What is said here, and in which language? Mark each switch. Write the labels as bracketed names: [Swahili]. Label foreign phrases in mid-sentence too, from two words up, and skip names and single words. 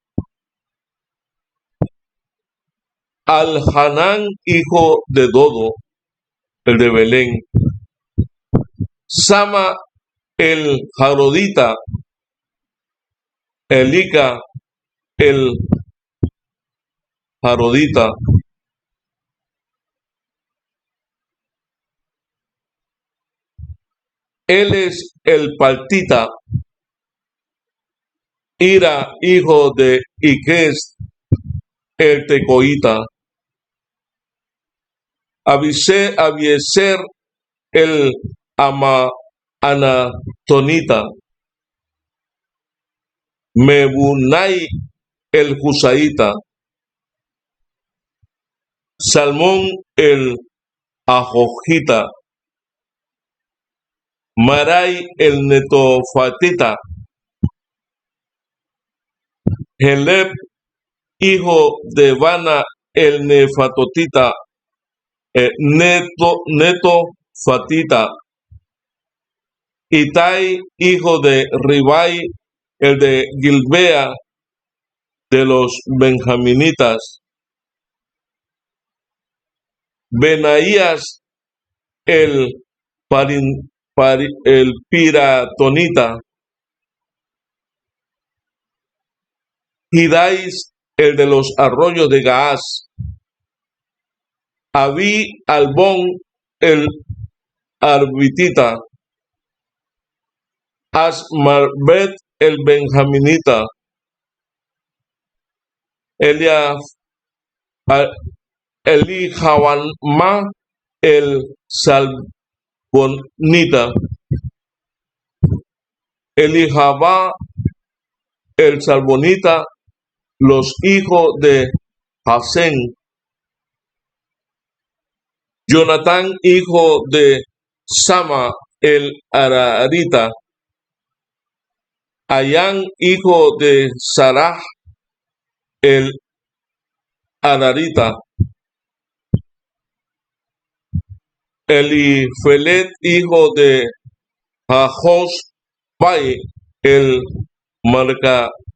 [Spanish] Al-Hanán, hijo de Dodo, el de Belén, Sama el Jarodita, Elica el Jarodita, él es el Paltita, Ira, hijo de Iques el Tecoita, Abieser el Anatonita, Mebunai el Husaita, Salmón el Ajojita, Marai el Netofatita, Heleb, hijo de Bana el Nefatotita, Netofatita, Itai, hijo de Ribai, el de Gilbea de los benjaminitas, Benaías el piratonita, Hidais el de los arroyos de Gaás, Abí Albón el arbitita, Asmarbet el benjaminita, Elijabanma el salbonita, Elijabá el salbonita, los hijos de Hasén, Jonatán, hijo de Sama el Ararita, Ayán, hijo de Sarah el Ararita, Elifelet, hijo de Jahosbai el Marcateo.